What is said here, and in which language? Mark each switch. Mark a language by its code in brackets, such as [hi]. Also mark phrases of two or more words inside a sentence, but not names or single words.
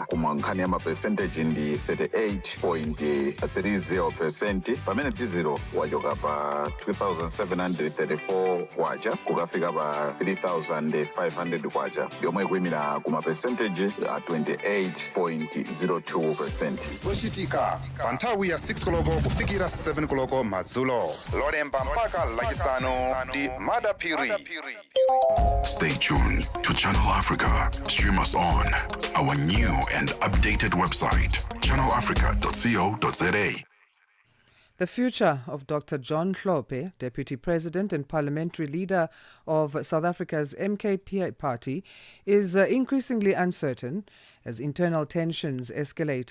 [ny] Koma nkhani ya mapercentage ndi 38.30%, pamene diesel wachoka pa 2,734 kwacha kukafika pa 3,500 kwacha, yomwe ikuyimira kuma percentage 28.02%. Zochitika pa nthawi ya 6 koloko kufikira 7 koloko madzulo. Lolemba mpaka lachisanu ndi Madapiri. [en] Stay tuned to Channel Africa. Stream us on our new and updated website, channelafrica.co.za. The future of Dr. John Hlophe, Deputy President and Parliamentary Leader of South Africa's MK party, is increasingly uncertain as internal tensions escalate.